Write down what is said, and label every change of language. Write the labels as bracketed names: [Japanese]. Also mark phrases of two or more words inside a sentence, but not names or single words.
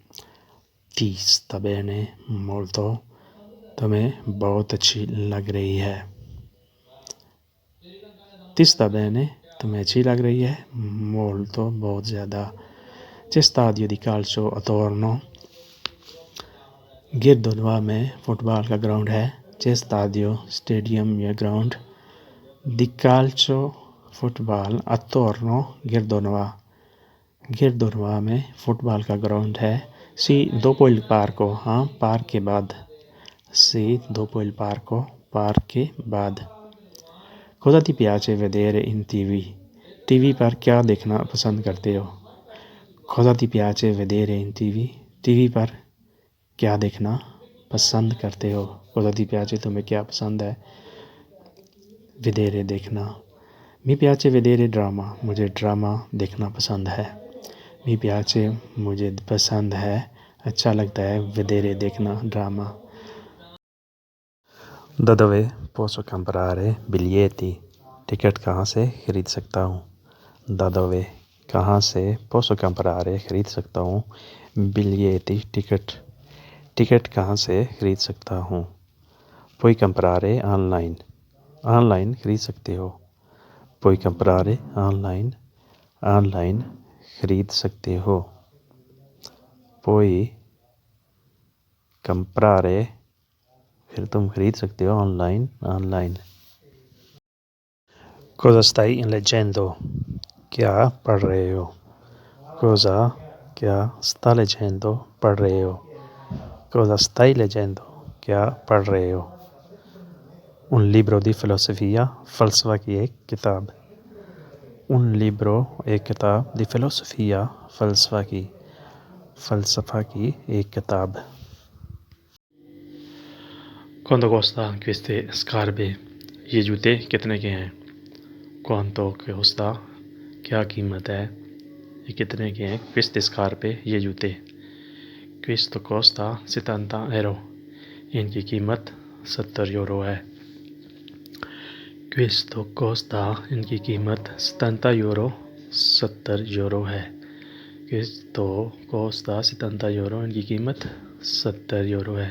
[Italian] Ti sta bene molto, [Urdu] तुम्हें बहुत अच्छी लग रही है. [Italian] Ti sta bene, [Urdu] तुम्हें अच्छी लग रही है. Molto, बहुत ज़्यादा. [Italian] C'è stadio di calcio attorno. [Urdu] गिरदोनवा में फुटबॉल का ग्राउंड है. [Italian] C'è stadio, [Urdu] स्टेडियम या ग्राउंड. [Italian] Di calcio, फुटबॉल. Attorno, [Urdu] गिरदोनवा में फुटबॉल का ग्राउंड है. [Italian] Sì, dopo il parco, [Urdu] हाँ, पार्क के बाद. [Italian] Sì, dopo il parco, [Urdu] पार्क के बाद. [Italian] Cosa ti piace vedere in TV? [Urdu] टीवी पर क्या देखना पसंद करते हो. [Italian] Cosa ti piace vedere in TV? [Urdu] टीवी पर क्या देखना पसंद करते हो. [Italian] Cosa ti piace, [Urdu] तुम्हें क्या पसंद है. Vedere, देखना. [Italian] Mi piace vedere drama. [Urdu] मुझे ड्रामा देखना पसंद है. [Italian] Mi piace, [Urdu] मुझे पसंद है, अच्छा लगता है. Vedere, देखना, ड्रामा. [Italian] Da dove posso comprare biglietti? [Urdu] टिकट कहाँ से खरीद सकता हूँ. [Italian] Da dove, [Urdu] कहाँ से. [Italian] Posso comprare, [Urdu] खरीद सकता हूँ. Biglietti, टिकट कहाँ से खरीद सकता हूँ. [Italian] Puoi comprare online, [Urdu] ऑनलाइन खरीद सकते हो. [Italian] Puoi comprare online, [Urdu] ऑनलाइन खरीद सकते हो. [Italian] Puoi comprare, [Urdu] तुम खरीद सकते हो ऑनलाइन। [Italian] Cosa stai leggendo? [Urdu] क्या पढ़ रहे हो? [Italian] Cosa क्या sta leggendo? [Urdu] पढ़ रहे हो? [Italian] Cosa stai leggendo? [Urdu] क्या पढ़ रहे हो? [Italian] Un libro di filosofia, [Urdu] फलसफा की एक किताब। [Italian] Un libro [Urdu] एक किताब [Italian] di filosofia, [Urdu] फलसफा की एक किताब। [Italian] Quanto costa queste scarpe? [Urdu] ये जूते कितने के हैं? [Italian] Quanto costa? [Urdu] क्या कीमत है? ये कितने के हैं? [Italian] Queste scarpe [Urdu] ये जूते। [Italian] Questo costa 70 euro। [Urdu] इनकी कीमत 70 यूरो है। [Italian] Questo costa [Urdu] इनकी कीमत 70 यूरो 70 यूरो है। [Italian] Questo costa [Urdu] 70 यूरो इनकी कीमत 70 यूरो है।